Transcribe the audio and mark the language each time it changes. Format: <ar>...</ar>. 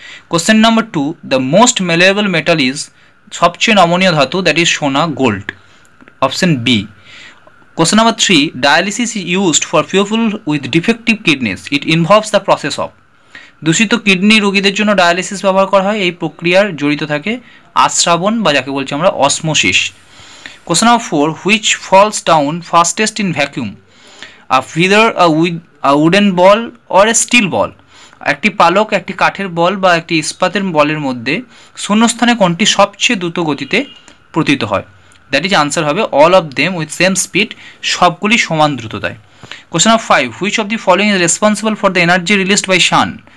<en>question number 2, the most malleable metal is,</en> <bn>সবচেয়ে নমনীয় ধাতু,</bn> <en>That is সোনা, gold, option B. Question number 3, dialysis is used for people with defective kidneys, it involves the process of,</en> <bn>দূষিত kidney রোগীদের জন্য dialysis ব্যবহার করা হয়, এই প্রক্রিয়ার জড়িত থাকে আস্রাবণ বা যাকে বলছি আমরা osmosis.</bn> <en>Question number 4, which falls down fastest in vacuum? Either a wooden ball or a steel ball.</en> <bn>একটি পালক, একটি কাঠের বল বা একটি ইস্পাতের বলের মধ্যে শূন্যস্থানে কোনটি সবচেয়ে দ্রুত গতিতে পতিত হয়?</bn> <en>that is answer হবে all of them with same speed,</en> <bn>সবগুলি সমান দ্রুততায়।</bn> <en>Question number 5, which of the following is responsible for the energy released by sun?</en>